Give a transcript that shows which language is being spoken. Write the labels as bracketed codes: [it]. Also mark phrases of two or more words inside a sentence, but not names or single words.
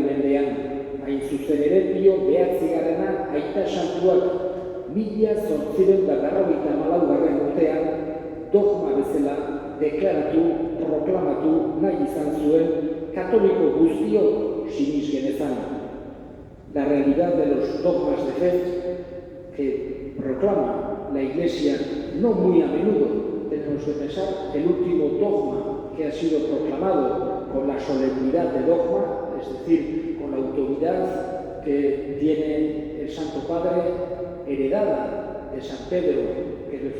[eu] mendean, hain zuzen ere Pio IX aita santuak 1894 urtean dogma bezala deklaratu, proklamatu nahi izan zuen katoliko guztiok sinis genezan. [es] La realidad de los dogmas de fe que proclama la Iglesia, no muy a menudo, tenemos que pensar, el último dogma que ha sido proclamado con la solemnidad de dogma, es decir, con la autoridad que tiene el Santo Padre, heredada de San Pedro, que le